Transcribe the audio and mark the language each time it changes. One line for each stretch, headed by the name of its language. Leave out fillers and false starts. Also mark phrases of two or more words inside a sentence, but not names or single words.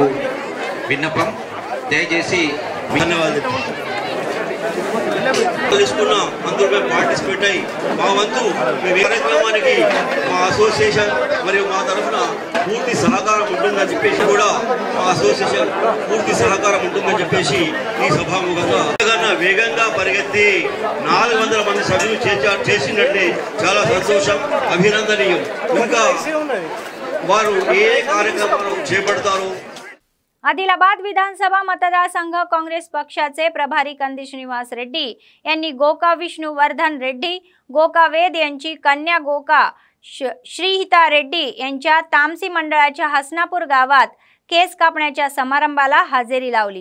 Telugu: విన్నపం దయచేసి ధన్యవాదాలు తెలుసుకున్నాం, అందులో పార్టిసిపేట్ అయ్యి మా వంతు కార్యక్రమానికి మా అసోసియేషన్ మరియు మా తరఫున పూర్తి సహకారం ఉంటుందని చెప్పేసి కూడా మా అసోసియేషన్ పూర్తి సహకారం ఉంటుందని చెప్పేసి ఈ సభాముఖంగా వేగంగా పరిగెత్తి 400 మంది సభ్యులు చేసినట్లే చాలా సంతోషం, అభినందనీయం। ఇంకా వారు ఏ కార్యక్రమాలు చేపడతారు?
Marathi: आदिलाबाद विधानसभा मतदारसंघ काँग्रेस पक्षाचे प्रभारी कंदी श्रीनिवास रेड्डी यांनी गोका विष्णुवर्धन रेड्डी, गोका वेद यांची कन्या गोका श्रीहिता रेड्डी यांच्या तामसी मंडळाच्या हसनापूर गावात केस कापण्याच्या समारंभाला हजेरी लावली।